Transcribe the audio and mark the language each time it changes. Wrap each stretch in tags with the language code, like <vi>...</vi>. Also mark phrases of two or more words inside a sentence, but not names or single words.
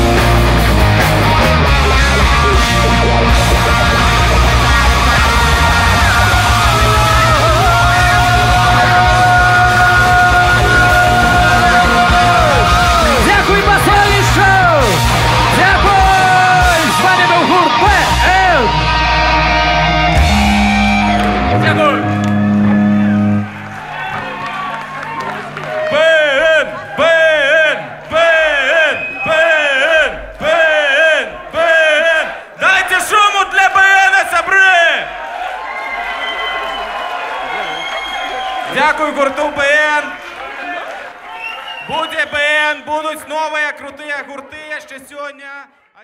<uk>Дякую, Басовішу! Дякую! З вами був гурт БН! Дякую! БН! БН! БН! БН! БН! БН! Дайте шуму для БН, сябри! Дякую гурту БН! Буде БН, будуть нові круті гурти ще сьогодні.</uk>